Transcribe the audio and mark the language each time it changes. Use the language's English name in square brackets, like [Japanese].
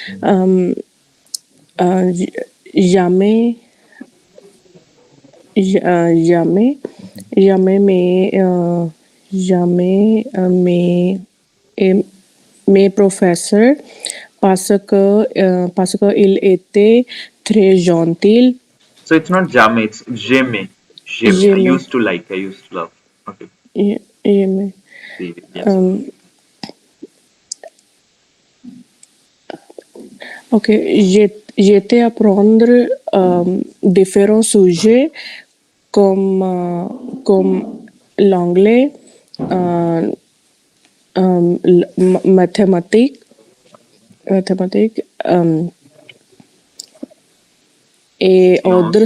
[French] Euh, j- jamais, jamais, jamais jamais et- mes professeurs parce que il était très gentil. [English] So it's not jamais, it's jamais. [French] Jamais. I Jamais, [English] used to like, I used to love. Okay. [French] jamais. Oui, oui, bien sûr. Euh, ok, j'étais apprendre différents sujets comme l'anglais, euh, mathématiques, mathématiques et autres